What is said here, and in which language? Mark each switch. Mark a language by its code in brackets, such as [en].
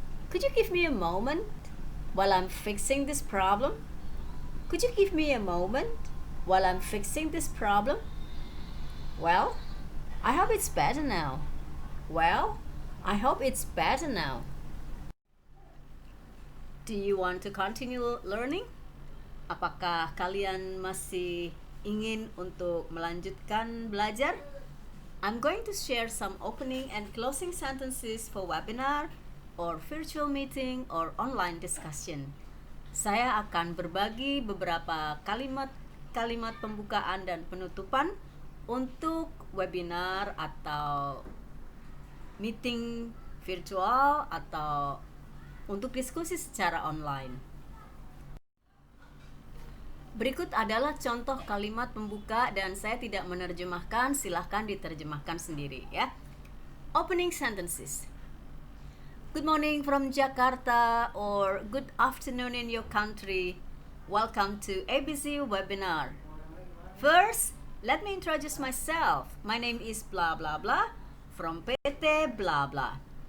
[en] Could you give me a moment while I'm fixing this problem? Could you give me a moment while I'm fixing this problem? Well, I hope it's better now. Well, I hope it's better now. Do you want to continue learning? [id] Apakah kalian masih ingin untuk melanjutkan belajar? [en] I'm going to share some opening and closing sentences for webinar or virtual meeting or online discussion. [id] Saya akan berbagi beberapa kalimat pembukaan dan penutupan untuk webinar atau meeting virtual atau untuk diskusi secara online. Berikut adalah contoh kalimat pembuka dan saya tidak menerjemahkan, silahkan diterjemahkan sendiri ya. [en] Opening sentences. Good morning from Jakarta or good afternoon in your country. Welcome to ABC webinar. First, let me introduce myself. My name is blah blah blah from PT blah blah.